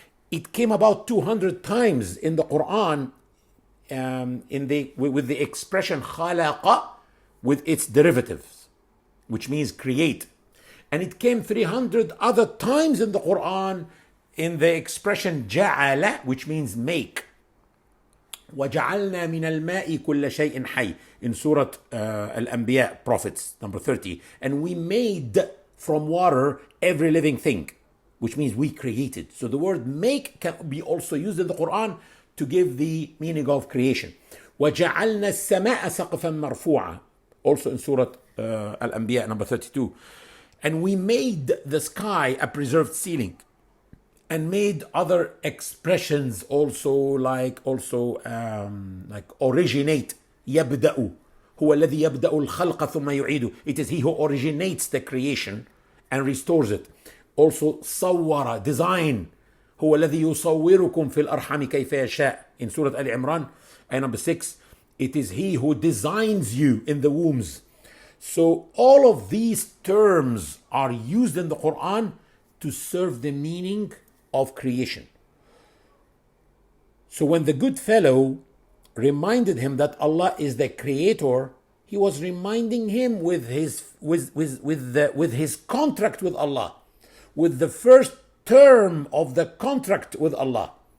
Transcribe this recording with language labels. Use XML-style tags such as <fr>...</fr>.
<en>It came about 200 times in the Qur'an with the expression khalaqa with its derivatives, which means create. And it came 300 other times in the Qur'an in the expression ja'ala, which means make.</en> <ar>وَجَعَلْنَا مِنَ الْمَاءِ كُلَّ شَيْءٍ حَيٍّ</ar> <en>in Surah Al-Anbiya, Prophets, number 30. And we made from water every living thing, which means we created. So the word make can be also used in the Quran to give the meaning of creation.</en> <ar>وَجَعَلْنَا السَّمَاءَ سَقْفًا مَرْفُوعًا,</ar> <en>also in Surah Al-Anbiya, number 32. And we made the sky a preserved ceiling, and made other expressions also like originate.</en> <ar>يبدأ هو الذي يبدأ الخلق ثم يعيده.</ar> <en>It is he who originates the creation and restores it. Also صور, design.</en> <ar>هو الذي يصوركم في الأرحام كيف يشاء</ar> <en>in Surah Ali Imran, ayah number 6. It is he who designs you in the wombs. So all of these terms are used in the Quran to serve the meaning of creation. So when the good fellow reminded him that Allah is the creator, he was reminding him with his contract with Allah, with the first term of the contract with Allah.</en>